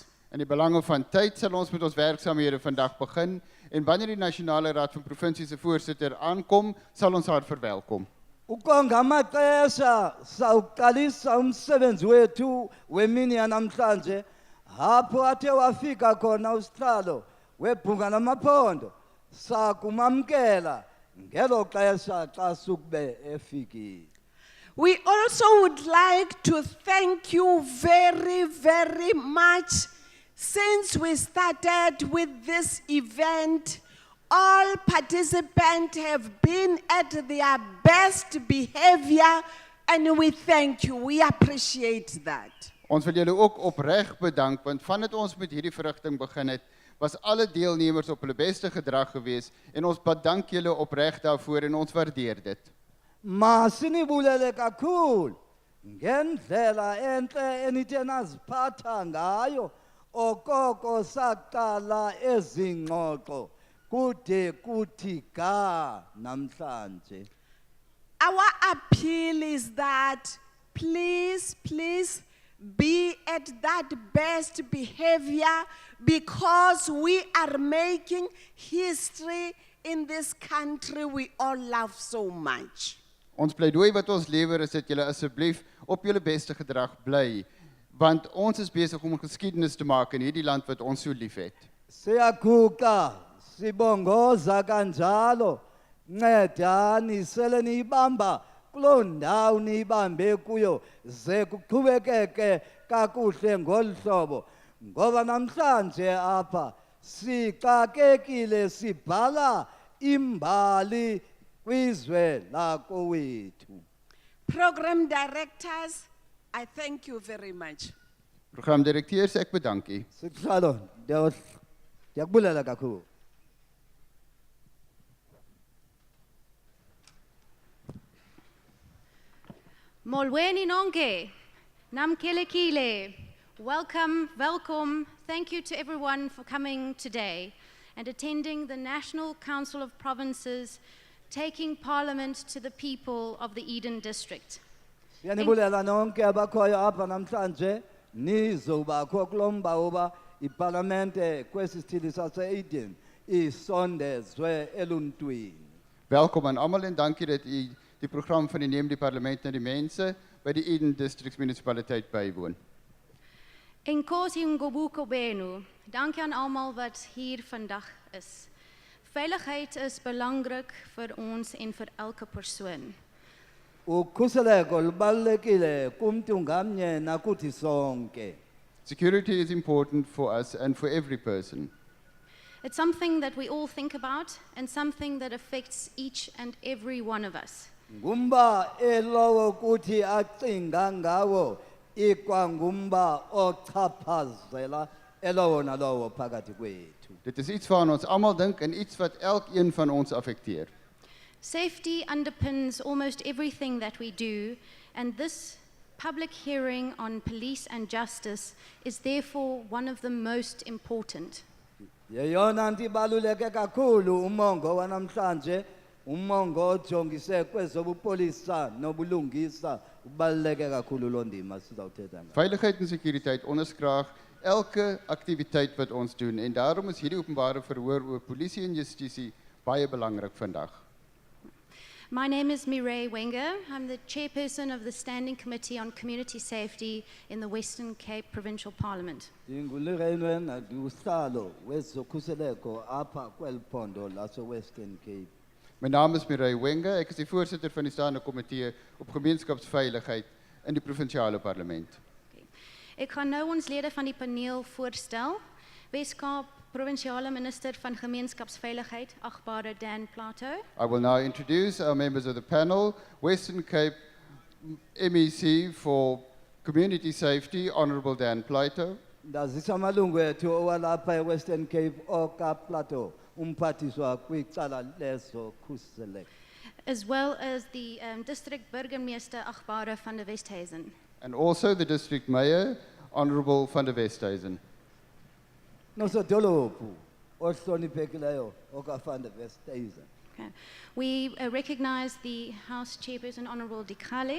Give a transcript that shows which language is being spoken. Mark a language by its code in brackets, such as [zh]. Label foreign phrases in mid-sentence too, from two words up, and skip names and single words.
[af] In die belange van tyd sal ons met ons werksaamhede vandag begin en wanneer die Nasionale Raad van Provinsies se voorsitter aankom, sal ons haar verwelkom. [xh] Ukongamaxesha sawuqalisa umsebenzi wethu wemini yanamhlanje apho athe wafika khona usihlalo webhunga lamaphondo sakumamkela ngelo xesha xa sukube efikile. [en] We also would like to thank you very, very much. Since we started with this event, all participants have been at their best behavior, and we thank you. We appreciate that. [af] Ons wil julle ook opreg bedank, want vandat ons met hierdie verrigting begin het, was alle deelnemers op hulle beste gedrag gewees, en ons bedank julle opreg daarvoor en ons waardeer dit. [xh] Masinibulele kakhulu ngendlela enhle enithe naziphatha ngayo okoko saqala ezingxoxo kude kuthi ga namhlanje. [en] Our appeal is that please be at that best behavior, because we are making history in this country we all love so much. [af] Ons pleidooi wat ons lewer is dat julle asseblief op julle beste gedrag bly, want ons is besig om geskiedenis te maak in hierdie land wat ons so liefhet. [xh] Siyaguqa sibongoza kanjalo ncedani sele niyibamba kuloo ndawo niyibambe kuyo ze kuqhubekeke kakuhle ngolu hlobo, ngoba namhlanje apha sixakekile sibhala imbali kwizwe lakowethu. [en] Program directors, I thank you very much. [af] Programdirekteurs, ek bedank u. [xh] Sihlalo ndiyakubulela kakhulu. Molweni nonke, namkelekile. [en] Welcome. Thank you to everyone for coming today and attending the National Council of Provinces, taking Parliament to the people of the Eden District. [xh] Siyanibulela nonke abakhoyo apha namhlanje nizobakho kulomba uba iparlamente kwesi sithili sase-Eden isondezwe eluntwini. [af] Welkom aan almal en dankie dat u die program van die Neem die Parlement na die mense by die Eden District Municipaliteit bywoon. [xh] Enkosi ngobuko benu. [af] Dankie aan almal wat hier vandag is. Veiligheid is belangrijk vir ons en vir elke persoon. [xh] Ukhuseleko lubalulekile kumntu ngamnye nakuthi sonke. [en] Security is important for us and for every person. It's something that we all think about and something that affects each and every one of us. [xh] Ngumba elowo kuthi acinga ngawo ikwangumba ochaphazela elowo nalowo phakathi kwethu. [af] Dit is iets waaraan ons almal dink en iets wat elkeen van ons affekteer. [en] Safety underpins almost everything that we do, and this public hearing on police and justice is therefore one of the most important. [xh] Yeyona nto ibaluleke kakhulu umongo wanamhlanje, umongo ojongise kwezobupolisa nobulungisa ubaluleke kakhulu lo ndima sizawuthetha ngayo. [af] Veiligheid en sekuriteit onderskraag elke aktiwiteit wat ons doen en daarom is hierdie openbare verhoor oor polisie en justisie baie belangrik vandag. [en] My name is Mireille Wenger. I'm the chairperson of the Standing Committee on Community Safety in the Western Cape Provincial Parliament. [xh] NdinguLirene usihlalo wezokhuseleko apha kweli phondo lase-Western Cape. [af] My naam is Mireille Wenger. Ek is die voorsitter van die staande komitee op gemeenskapsveiligheid in die provinsiale parlement. Ek gaan nou ons lede van die paneel voorstel. Weskaap Provinsiale Minister van Gemeenskapsveiligheid, agbare Dan Plato. [en] I will now introduce our members of the panel. Western Cape MEC for Community Safety, Honourable Dan Plato. [xh] Ndazisa amalungu ethu owalapha e-Western Cape oKapa Plateau umphathiswa kwicala lezokhuseleko. [af] As well as the District Burgemeester, agbare van der Westhuizen. [en] And also the District Mayor, Honourable van der Westhuizen. [xh] Nosodolophu ohloniphekileyo okavan der Westhuizen. [en] Okay. We recognise the House Chairperson, Honourable Dikale.